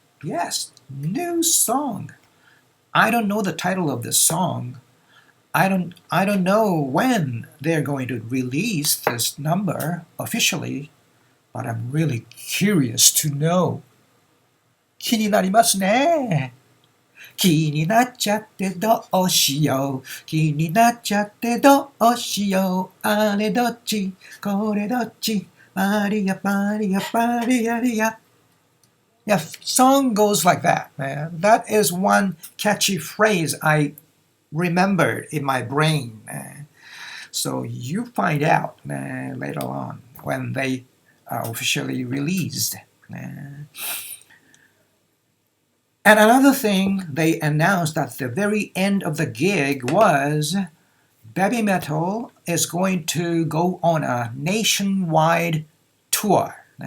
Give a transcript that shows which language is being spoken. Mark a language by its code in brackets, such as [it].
[en] Yes, new song. I don't know the title of the song. I don't know when they're going to release this number officially, but I'm really curious to know. [ja] 気になりますね。気になっちゃってどうしよう。気になっちゃってどうしよう。あれどっち、これどっち。パリヤパリヤパリヤリヤ。 [en] Yeah, song goes like that, man. That is one catchy phrase I remembered in my brain. So you find out later on when they are officially released. And another thing they announced at the very end of the gig was Baby Metal is going to go on a nationwide tour.